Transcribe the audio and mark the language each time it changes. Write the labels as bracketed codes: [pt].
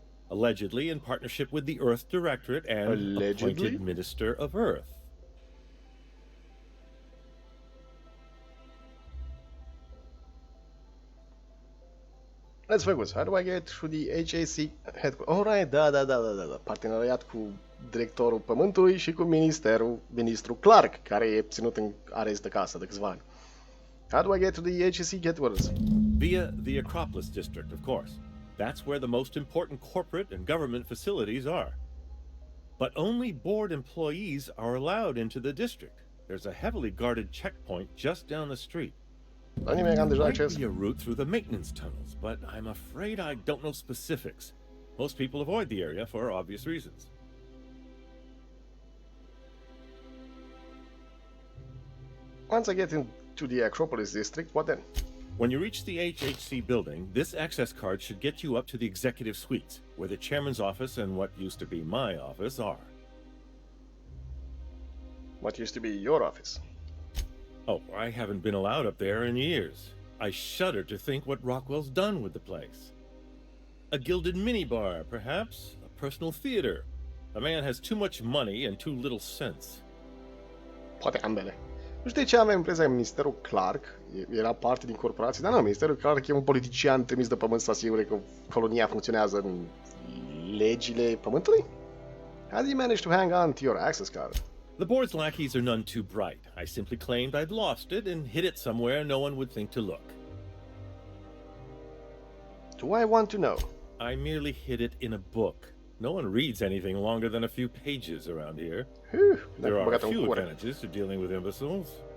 [en] Allegedly in partnership with the Earth Directorate and appointed Minister of Earth. Let's focus. How do I get to the HAC headquarters? [ro] Alright, da. Parteneriat cu directorul Pământului și cu ministrul Clark, care e ținut în arest de casă de câțiva ani. [en] How do I get to the HAC headquarters? Via the Acropolis District, of course. That's where the most important corporate and government facilities are. But only board employees are allowed into the district. There's a heavily guarded checkpoint just down the street. There might be a route through the maintenance tunnels, but I'm afraid I don't know specifics. Most people avoid the area for obvious reasons. Once I get into the Acropolis district, what then? When you reach the HHC building, this access card should get you up to the executive suites, where the chairman's office and what used to be my office are. What used to be your office? Oh, I haven't been allowed up there in years. I shudder to think what Rockwell's done with the place. A gilded minibar, perhaps? A personal theater? The man has too much money and too little sense. [ro] Poate ambele. Nu știu de ce avem impresia că Ministerul Clark era parte din corporație, dar nu, Ministerul Clark e un politician trimis de pământ să asigure că colonia funcționează în legile pământului? [en] How do you manage to hang on to your access card? The board's lackeys are none too bright. I simply claimed I'd lost it and hid it somewhere no one would think to look. Do I want to know? I merely hid it in a book. No one reads anything longer than a few pages around here. There are a few advantages to dealing with imbeciles.